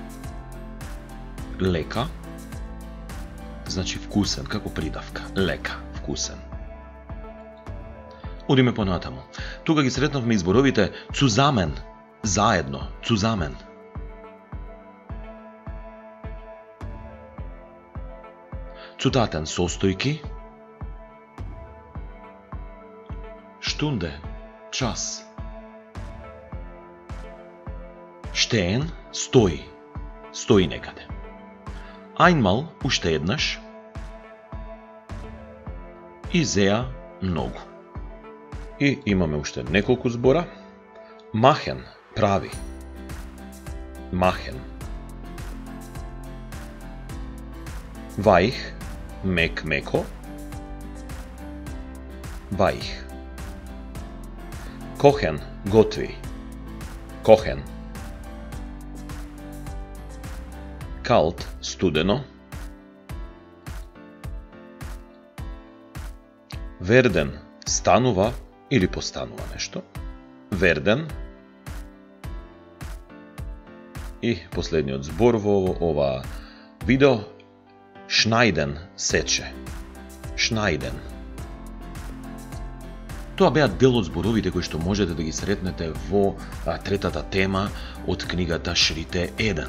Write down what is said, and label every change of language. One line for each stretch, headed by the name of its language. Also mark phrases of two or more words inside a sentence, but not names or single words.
Macedonian: Лека, значи вкусен, како придавка. Лека, вкусен. Одиме понатаму. Тука ги сретнавме изборовите zusammen, заедно, zusammen.
German: Zutaten состојки. Stunde, час. Stehen,
Macedonian: стои. Стои некаде. Einmal, уште еднаш. И зеа, многу. И имаме уште неколку збора.
German: Machen, прави. Machen. Weich,
Macedonian: мек, меко.
German: Weich. Kochen, готви. Kochen. Kalt, студено. Werden,
Macedonian: станува или постанува нешто.
German: Werden.
Macedonian: И последниот збор во ова видео.
German: Schneiden, сече. Schneiden.
Macedonian: Тоа беа дел од зборовите кои што можете да ги сретнете во третата тема од книгата Шрите 1.